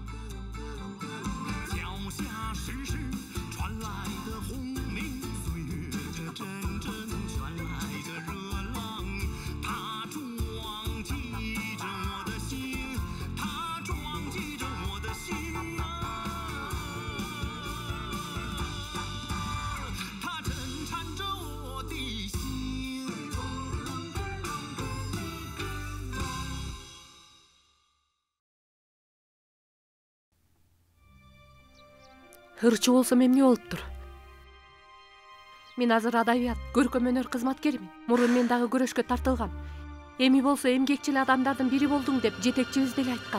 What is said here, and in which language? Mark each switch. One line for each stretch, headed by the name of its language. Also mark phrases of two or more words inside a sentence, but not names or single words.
Chinese: 脚下时时传来的轰鸣，岁月这阵阵传来的热浪，它撞击着我的心，它撞击着我的心啊，它震颤着我的心。
Kyrgyz: Ырчы болсом эмне болуптур? Мен азыр адабият, көркөм өнөр кызматкеримин. Мурун мен дагы көрөшкө тартылгам. Эми болсо эмгекчил адамдардын бири болдуң деп жетекчибиз деле айткан.